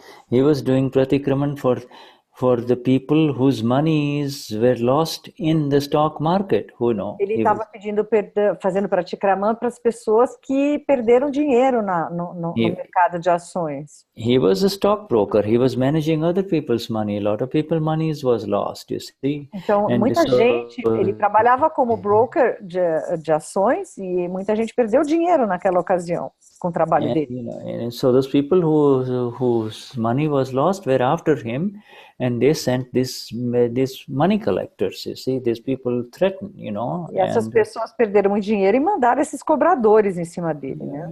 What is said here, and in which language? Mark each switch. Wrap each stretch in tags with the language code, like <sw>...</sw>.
<en>He was doing Pratikraman for the people whose monies were lost in the stock market,</en> <pt>Ele estava fazendo Pratikraman para as pessoas que perderam dinheiro no mercado de ações.</pt> <en>He was a stockbroker. He was managing other people's money. A lot of people's money was lost, you see.</en> <pt>Então, ele trabalhava como broker de ações e muita gente perdeu dinheiro naquela ocasião com o trabalho dele.</pt> <en>And so those people whose money was lost were after him, and they sent these money collectors, you see. These people threatened,</en> <pt>E essas pessoas perderam muito dinheiro e mandaram esses cobradores em cima dele, né?</pt>